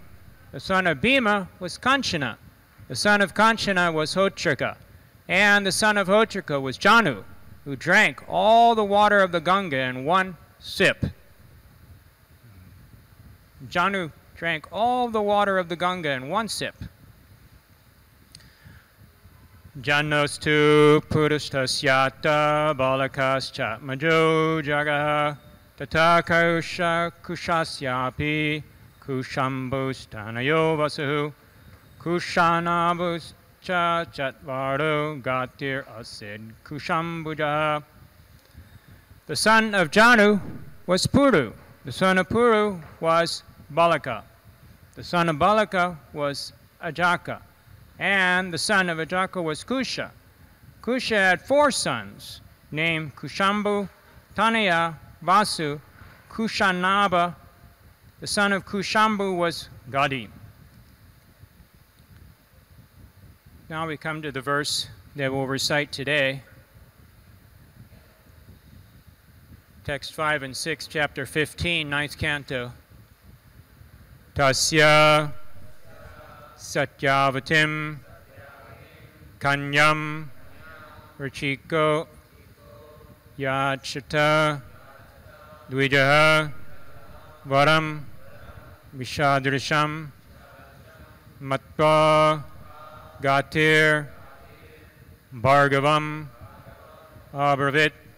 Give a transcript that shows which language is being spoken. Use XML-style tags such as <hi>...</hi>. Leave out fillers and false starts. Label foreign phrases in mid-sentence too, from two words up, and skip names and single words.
<en>The son of Bhima was Kanchana. The son of Kanchana was Hotrika. And the son of Hotrika was Janu, who drank all the water of the Ganga in one sip. Janu drank all the water of the Ganga in one sip.</en> <sa>Janostu Purusthasya Balakas Chatmajo Jagaha Tata Kausha Kushasyapi Kushambustanayo Vasu Kushanabuscha Chatvardo Gatir Asid Kushambuja.</sa> <en>The son of Janu was Puru. The son of Puru was Balaka. The son of Balaka was Ajaka. And the son of Ajaka was Kusha. Kusha had 4 sons named Kushambu, Tanaya, Vasu, Kushanaba. The son of Kushambu was Gadi. Now we come to the verse that we'll recite today. Text 5 and 6, chapter 15, 9th canto.</en> <sa>Tasya Satyavatim Kanyam Rachiko Yachata Dvijaha Varam Vishadrisham Matva Gatir Bhargavam Abravit</sa>